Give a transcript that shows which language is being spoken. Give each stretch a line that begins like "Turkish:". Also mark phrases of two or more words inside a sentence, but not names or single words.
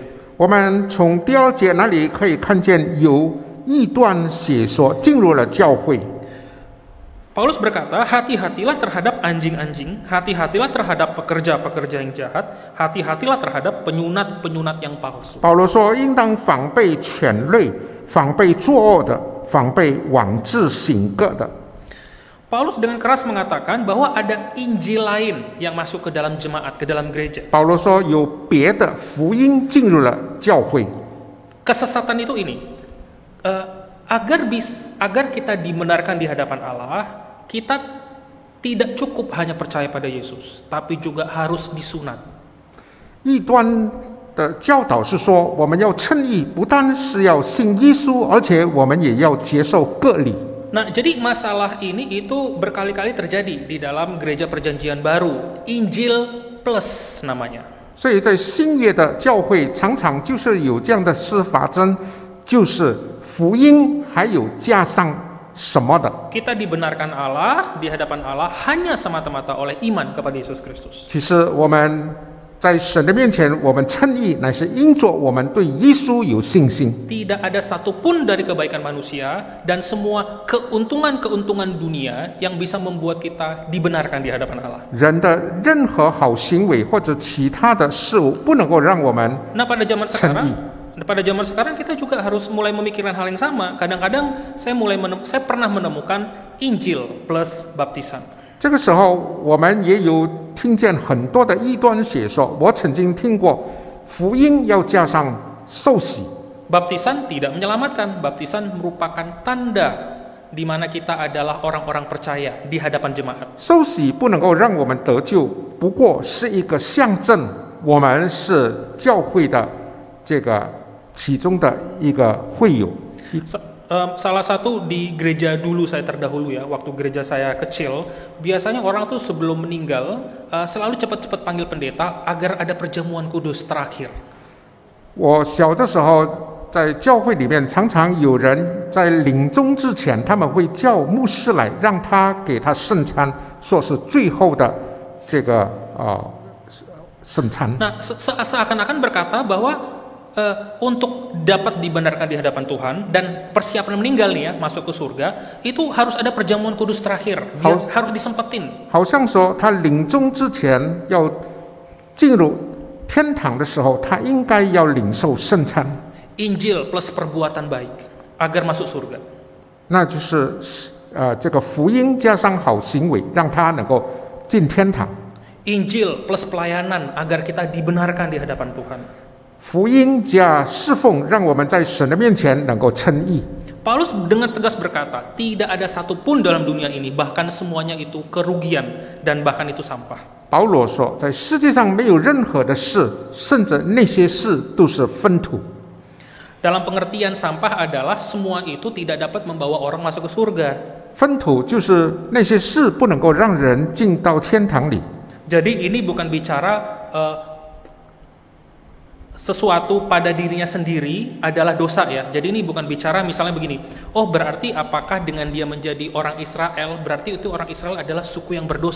Chinese: 我们从第2节那里可以看见有异端邪说进入了教会。
Indonesian: Paulus berkata, hati-hatilah terhadap anjing-anjing, hati-hatilah terhadap pekerja-pekerja yang jahat, hati-hatilah terhadap penyunat-penyunat yang palsu.
Chinese: 保罗说，应当防备犬类，防备作恶的，防备妄自行恶的。
Indonesian: Paulus dengan keras mengatakan bahwa ada Injil lain yang masuk ke dalam jemaat, ke dalam gereja.
Chinese: 保罗说，有别的福音进入了教会。
Indonesian: Kesesatan itu ini, agar kita dibenarkan di hadapan Allah, kita tidak cukup hanya percaya pada Yesus, tapi juga harus disunat.
Chinese: 异端的教导是说，我们要称义，不单是要信耶稣，而且我们也要接受割礼。
Indonesian: Nah, jadi masalah ini itu berkali-kali terjadi di dalam gereja perjanjian baru, Injil plus namanya.
Chinese: 所以在新约的教会，常常就是有这样的事发生，就是福音还有加上什么的。
Indonesian: Kita dibenarkan Allah di hadapan Allah hanya semata-mata oleh iman kepada Yesus Kristus.
Chinese: 其实我们在神的面前，我们称义，乃是因着我们对耶稣有信心。
Indonesian: Tidak ada satupun dari kebaikan manusia dan semua keuntungan-keuntungan dunia yang bisa membuat kita dibenarkan di hadapan Allah.
Chinese: 人的任何好行为或者其他的事物，不能够让我们
Indonesian: Nah, pada zaman Cengi. sekarang kita juga harus mulai memikirkan hal yang sama. Kadang-kadang saya pernah menemukan Injil plus baptisan.
Chinese: 这个时候，我们也有听见很多的异端邪说。我曾经听过，福音要加上受洗。
Indonesian: Baptisan tidak menyelamatkan, baptisan merupakan tanda di mana kita adalah orang-orang percaya di hadapan jemaat.
Chinese: 受洗不能够让我们得救，不过是一个象征，我们是教会的这个其中的一个会友。
Indonesian: Salah satu di gereja dulu saya terdahulu ya, waktu gereja saya kecil, biasanya orang tuh sebelum meninggal selalu cepat-cepat panggil pendeta agar ada perjamuan kudus terakhir.
Chinese: 我小的时候在教会里面，常常有人在临终之前，他们会叫牧师来，让他给他圣餐，说是最后的这个圣餐。
Indonesian: Nah, seakan-akan berkata bahwa untuk dapat dibenarkan di hadapan Tuhan dan persiapan meninggal nih ya, masuk ke surga, itu harus ada perjamuan kudus terakhir, harus disempetin.
Chinese: 好像说他临终之前要进入天堂的时候，他应该要领受圣餐。
Indonesian: Injil plus perbuatan baik agar masuk surga.
Chinese: 那就是这个福音加上好行为，让他能够进天堂。
Indonesian: Injil plus pelayanan agar kita dibenarkan di hadapan Tuhan.
Chinese: 福音加侍奉，让我们在神的面前能够称义。
Indonesian: Paulus dengan tegas berkata, tidak ada satupun dalam dunia ini, bahkan semuanya itu kerugian dan bahkan itu sampah.
Chinese: 保罗说，在世界上没有任何的事，甚至那些事都是粪土。
Indonesian: Dalam pengertian sampah adalah semua itu tidak dapat membawa orang masuk ke surga.
Chinese: 粪土就是那些事不能够让人进到天堂里。
Indonesian: Jadi ini bukan bicara sesuatu pada dirinya sendiri adalah dosa ya. Jadi ini bukan bicara misalnya begini, oh berarti apakah dengan dia menjadi orang Israel, berarti itu orang Israel adalah suku yang berdosa.